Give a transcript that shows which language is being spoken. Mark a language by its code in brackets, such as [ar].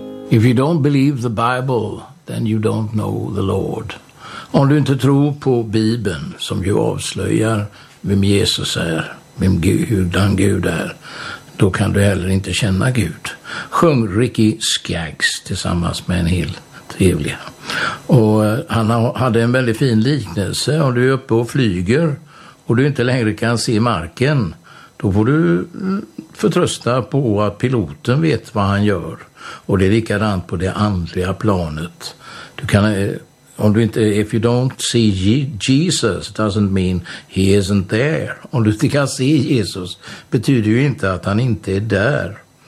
[en] If you don't believe the Bible, then you don't know the Lord. [sv] Om du inte tror på Bibeln, som ju avslöjar vem Jesus är, vem Gud, hur den Gud är, då kan du heller inte känna Gud. Sjung Ricky Skaggs tillsammans med en hel trevliga. Och han hade en väldigt fin liknelse. Om du är uppe och flyger och du inte längre kan se marken, då får du förtrösta på att piloten vet vad han gör. Och det är likadant på det andliga planet. Du kan, om du inte, [en] if you don't see Jesus, it doesn't mean he isn't there. [sv] Om du inte kan se Jesus betyder ju inte att han inte är där.